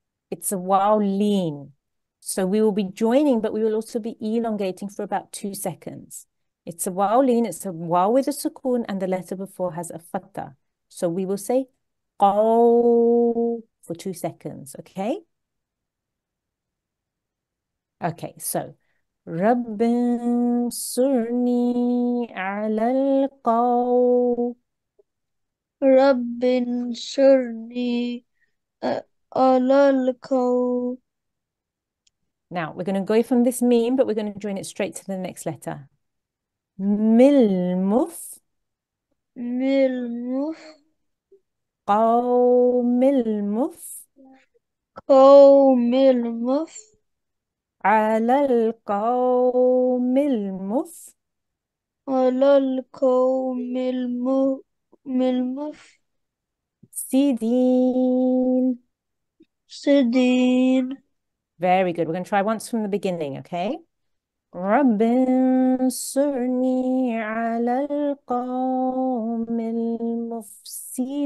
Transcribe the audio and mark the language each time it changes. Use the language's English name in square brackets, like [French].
[English] It's a waw lean. So we will be joining, but we will also be elongating for about 2 seconds. It's a waw lean. It's a waw with a sukoon, and the letter before has a fatha. So we will say qaw for 2 seconds, okay? Okay, so [Arabic] رب انصرني على القوم. رب انصرني على القوم. [English] Now, we're going to go from this meme, but we're going to join it straight to the next letter. [Arabic] ملمف. ملمف. قوم المف. قوم المف. على القوم المف. على القوم المف. سيدين. سدين. [English] Very good. We're going to try once from the beginning, okay? [Arabic] رب انصرني على القوم المفسدين.